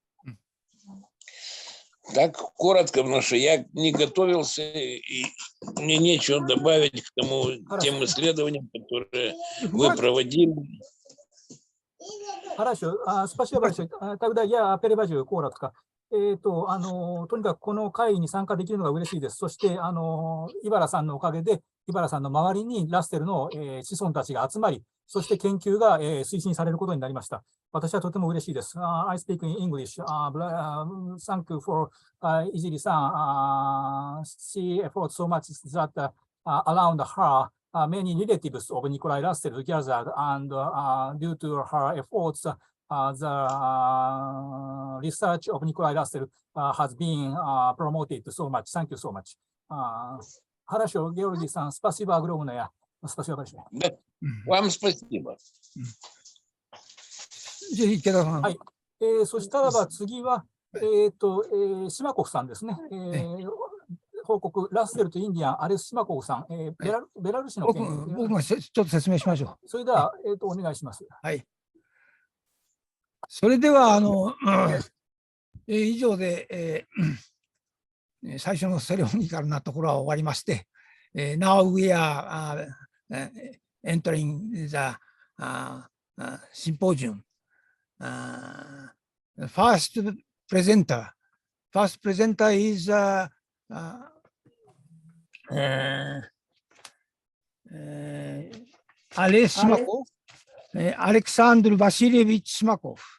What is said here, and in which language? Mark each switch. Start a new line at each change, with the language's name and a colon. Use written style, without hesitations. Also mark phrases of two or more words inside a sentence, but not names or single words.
Russian: Так коротко, потому что я не готовился, и мне нечего добавить к тем исследованиям, которые вы проводили. Хорошо. Спасибо большое. Тогда я перевожу коротко.
Japanese: とにかくこの会議に参加できるのが嬉しいです。そして、井原さんのおかげで、井原さんの周りにラッセルの、子孫たちが集まり、そして研究が、推進されることになりました。私はとても嬉しいです。
English: I speak in English. Thank you for Ijiri san. She efforts so much that around her, many relatives of Nikolaj Russel gathered, and due to her efforts, the research of Nikolaj Russel has been promoted so much. Thank you so much.
Russian: Хорошо, Георгий сан, спасибо огромное. Спасибо большое. Вам спасибо.
Japanese: じゃあ池田さん。はい。そしたらば次は、シマコフさんですね。報告、ラッセルとインディアン、アレス・シマコフさん、ベラルーシの件。僕がちょっと説明しましょう。それでは、お願いします。はい。それでは、以上で、最初のセレモニカルなところは終わりまして、
English: Now we are entering the symposium. First presenter is Alexander Vasilievich Simakou.